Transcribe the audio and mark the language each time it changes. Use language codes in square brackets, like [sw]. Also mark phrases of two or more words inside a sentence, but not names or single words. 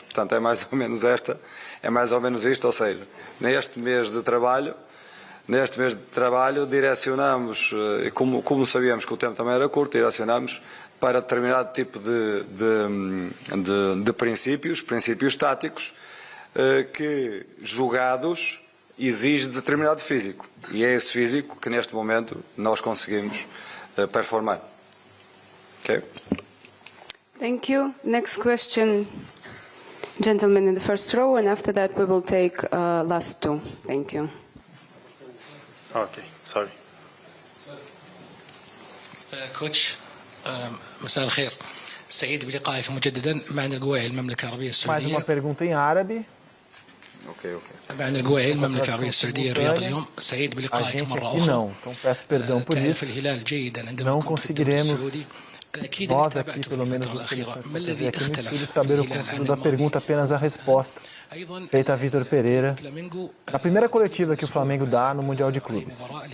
[pt] Portanto, é mais ou menos isto, ou seja, neste mês de trabalho direcionamos, como sabíamos que o tempo também era curto, direcionamos para determinado tipo de princípios táticos, que jogados exige determinado físico. E é esse físico que neste momento nós conseguimos performar. Ok? [en] Thank you. Next question, gentleman in the first row, and after that we will take last two. Thank you. Okay, sorry. [ar] كوتش مساء الخير سعيد بلقائك مجددا معنا القواعي المملكة العربية السعودية. [pt] Mais uma pergunta em árabe. [ar] معنا القواعي المملكة العربية السعودية الرياض اليوم سعيد بلقائك مرة أخرى. [pt] Não, então peço perdão por isso. Não conseguiremos, nós aqui, pelo menos nas seleções que teve aqui no estúdio, saber o conteúdo da pergunta, apenas a resposta, feita a Vitor Pereira, na primeira coletiva que o Flamengo dá no Mundial de Clubes.